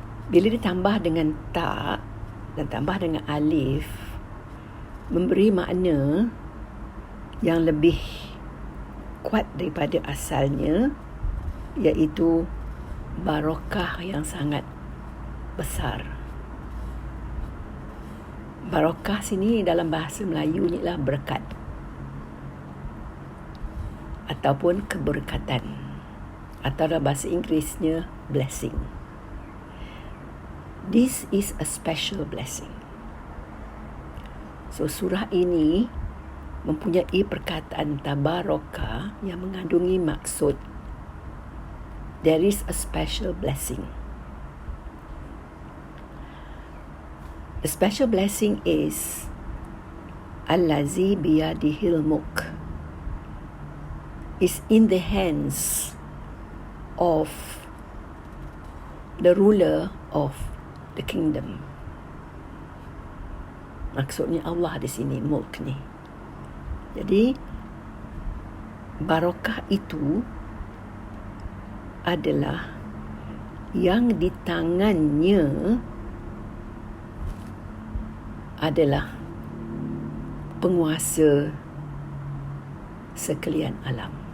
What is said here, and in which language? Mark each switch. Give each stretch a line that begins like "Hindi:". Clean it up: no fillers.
Malay: Bila ditambah dengan ta dan tambah dengan alif, memberi makna yang lebih kuat daripada asalnya, iaitu barakah yang sangat besar. Barakah sini dalam bahasa Melayu ialah berkat ataupun keberkatan, atau dalam bahasa Inggerisnya blessing.
English: This is a special blessing.
Malay: So surah ini mempunyai perkataan tabaraka yang mengandungi maksud
English: there is a special blessing. The special blessing is
Arabic: allazi biyadihil mulk,
English: is in the hands of the ruler of the kingdom.
Malay: Maksudnya Allah di sini, mulk ni. Jadi barokah itu adalah yang di tangannya adalah penguasa sekalian alam.